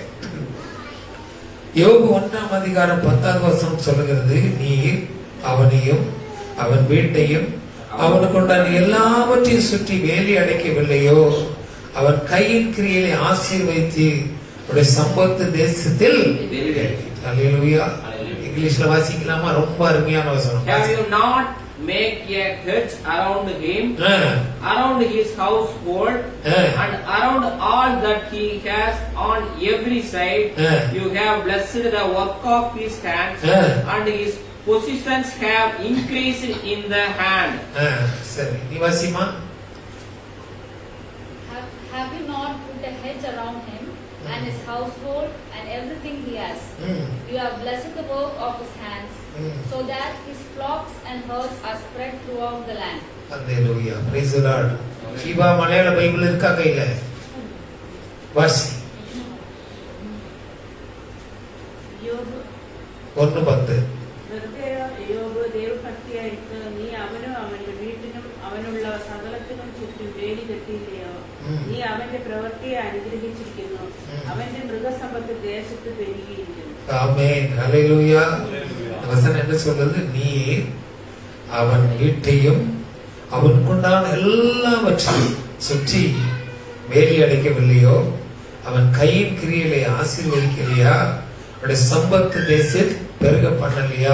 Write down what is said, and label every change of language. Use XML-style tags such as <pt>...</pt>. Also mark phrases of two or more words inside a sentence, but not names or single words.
<ta>யோபு 1ஆம் அதிகாரம் 10வது வசனம் சொல்லுகிறது, நீர் அவனையும் அவன் வீட்டையும் அவனுக்கு உண்டான எல்லாவற்றையும் சுற்றி வேலி அடைக்கவில்லையோ, அவன் கையின் கிரியை ஆசீர்வதித்து உடைய சம்பத்து தேசத்தில். அல்லேலூயா. இங்கிலீஷ்ல வாசிக்கலாமா? ரொம்ப அருமையான வசனம்.</ta> <en>Have you not make a hedge around him, around his household, and around all that he has on every side? You have blessed the work of his hands, and his possessions have increased in the hand.</en> <ta>சரி, நீ வாசிமா.</ta> <en>Have you not put a hedge around him and his household and everything he has? You have blessed the work of his hands, so that his flocks and herds are spread throughout the land. Hallelujah. Praise the Lord.</en> <ta>ஷீபா, மலையாள பைபிள் இருக்கா கையில? வாசி. யோபு 1:10.</ta> <ml>യോബ് ദൈവഭക്തിയായിട്ട് നീ അവനും അവന്റെ വീട്ടിനും അവനുള്ള സകലത്തിനും ചുറ്റും വേലി കെട്ടിയില്ലയോ? നീ അവന്റെ പ്രവൃത്തിയെ അനുഗ്രഹിച്ചിരിക്കുന്നു, അവന്റെ മൃഗസമ്പത്ത് ദേശത്ത് പെരുകിയിരിക്കുന്നു.</ml> <ta>ஆமென். ஹல்லேலூயா. வசனம் என்ன சொல்றது? நீ அவன் வீட்டையும் அவனுக்குண்டான எல்லாவற்றையும் சுற்றி வேலி அடைக்கவில்லையோ, அவன் கையின் கிரியைகளை ஆசீர்வதிக்கலையா, அவனுடைய சம்பத்து தேசத்தில் பெருக பண்ணலையா?</ta>